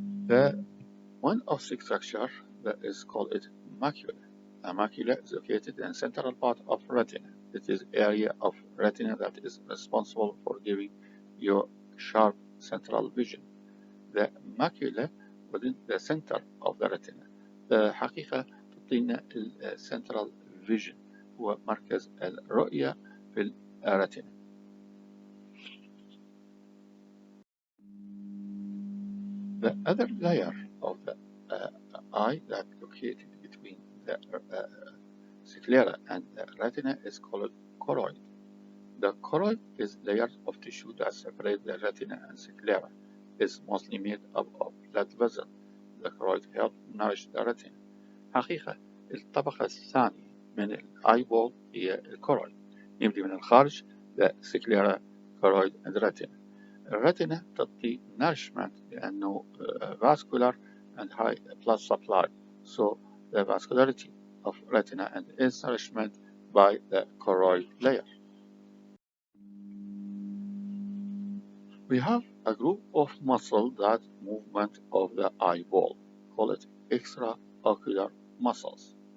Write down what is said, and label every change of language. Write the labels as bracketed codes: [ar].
[en] The one optic structure that is called macula. A macula is located in the central part of retina. It is area of retina that is responsible for giving you sharp central vision. The macula within the center of the retina. [ar] حقيقة تعطينا central vision، هو مركز الرؤية في الرتنا. [en] The other layer of the eye that located between the sclera and the retina is called choroid. The choroid is layer of tissue that separate the retina and sclera. Is mostly made up of blood vessel. The choroid help nourish the retina. [ar] حقيقة الطبقة الثانية من الاي بول هي الكورويد، يبدي من الخارج [en] the sclera, choroid and retina. [ar] الرتنا تعطي [en] nourishment [ar] لأنه [en] vascular and high blood supply, so the vascularity of retina and its nourishment by the choroid layer. We have a group of muscle that movement of the eyeball, call it extraocular muscles.